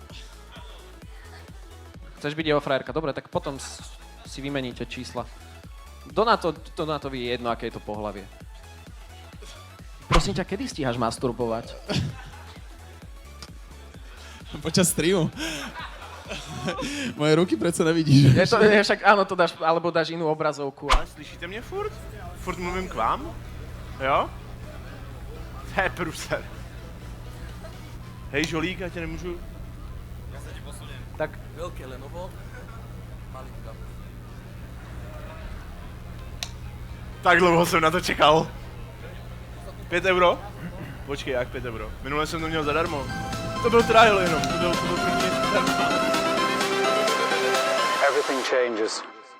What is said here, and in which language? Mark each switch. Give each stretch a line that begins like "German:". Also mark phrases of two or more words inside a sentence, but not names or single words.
Slovak: Chceš byť jeho frajerka? Dobre, tak potom si vymeníte čísla. Donatovi je jedno, aké je to pohlavie. prosím ťa, kedy stíhaš masturbovať? Počas streamu. Moje ruky predsa nevidíš. Však áno, to dáš, alebo dáš inú obrazovku.
Czech: Slyšíte mě furt? Furt mluvím k vám? Jo? To je průser. Hej, žolík, já tě nemůžu... Já se ti posuním. Tak Velké Lenovo, malý kabel. Tak dlouho jsem na to čekal. 5 euro? Počkej, jak 5 euro? Minule jsem to měl zadarmo. To byl trial jenom, to byl první zadarmo.
English: Everything changes